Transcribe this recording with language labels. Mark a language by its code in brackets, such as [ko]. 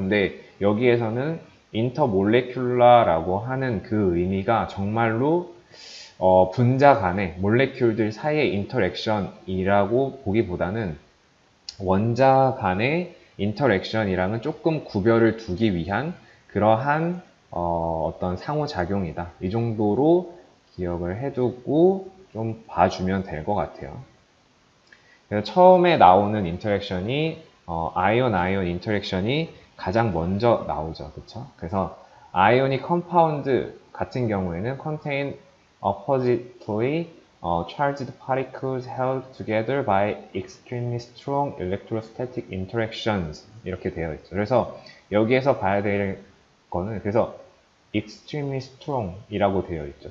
[ko] 근데 여기에서는 인터몰레큘러라고 하는 그 의미가 정말로 분자 간의 몰레큘들 사이의 인터랙션이라고 보기보다는 원자 간의 인터랙션이랑은 조금 구별을 두기 위한 그러한 어떤 상호작용이다. 이 정도로 기억을 해두고 좀 봐주면 될 것 같아요. 그래서 처음에 나오는 인터랙션이 아이온 아이온 인터랙션이 가장 먼저 나오죠. 그렇죠? 그래서 아이오닉 컴파운드 같은 경우에는 [en] contain oppositely charged particles held together by extremely strong electrostatic interactions [ko] 이렇게 되어 있죠. 그래서 여기에서 봐야 될 거는 그래서 [en] extremely strong [ko] 이라고 되어 있죠.